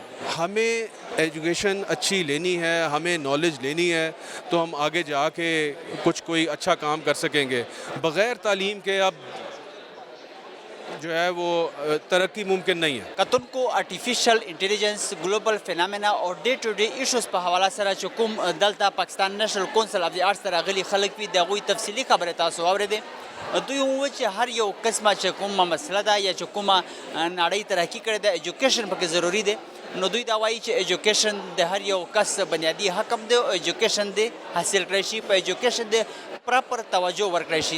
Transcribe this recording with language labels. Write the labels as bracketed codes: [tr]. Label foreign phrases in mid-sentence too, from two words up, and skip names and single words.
[ur] ہمیں ایجوکیشن اچھی لینی ہے، ہمیں نالج لینی ہے، تو ہم آگے جا کے کوئی اچھا کام کر سکیں گے. بغیر تعلیم کے اب جو ہے وہ ترقی ممکن نہیں ہے. [ps] کتن کو [en] artificial intelligence, global phenomena [ps] اور [en] day to day issues [ps] په حواله سره چې کوم دلته پاکستان نیشنل کونسل اف دی آرټس ته راغلي خلک وي، د هغوی تفصیلي خبرې تاسو واورېدې. دوی وویل چې هر یو قسمه چې کومه مسله ده یا چې کومه نړۍ ترقي کړې ده، ایجوکیشن پکې ضروري دی. نو دوی دا وایي چې ایجوکیشن د هر یو کس بنیادي حق هم دی او ایجوکیشن دی حاصل کړی شي، په ایجوکیشن دی پراپر توجه ورکړی شي.